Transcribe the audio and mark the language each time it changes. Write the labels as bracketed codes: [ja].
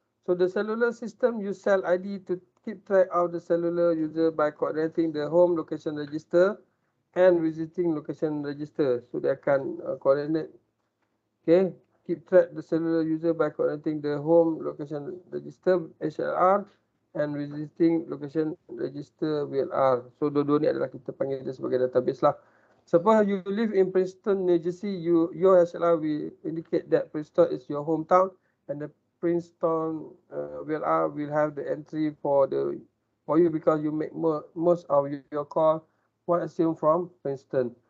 [en] So the cellular system use cell ID to keep track of the cellular user by coordinating the home location register and visiting location register. So they akan coordinate. Okay, keep track the cellular user by coordinating the home location register HLR and visiting location register VLR. [ms] So dua-dua ni adalah kita panggil dia sebagai database lah. [en] Suppose you live in Princeton, New Jersey, your HLR will indicate that Princeton is your hometown, and the Princeton VLR will have the entry for you because you make most of your call one assume from Princeton.